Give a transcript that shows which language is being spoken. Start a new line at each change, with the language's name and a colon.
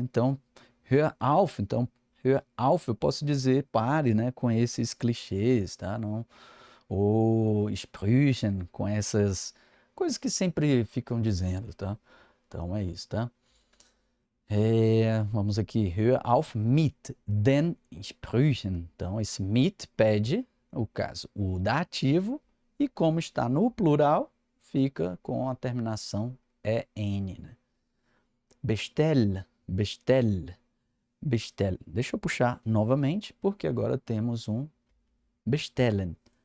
Portuguese: Então,
German: hör auf,
Portuguese: então, hör auf, eu posso dizer pare, né? Com esses clichês, tá? Não, ou Sprüchen, com essas coisas que sempre ficam dizendo, tá? Então, é isso, tá? Vamos aqui,
German: hör auf mit den Sprüchen. Então, esse mit pede, o caso, o dativo, e como está no plural, fica com a terminação EN, né? Bestell, bestell, bestell.
Portuguese: Deixa eu puxar novamente, porque agora temos um bestellen.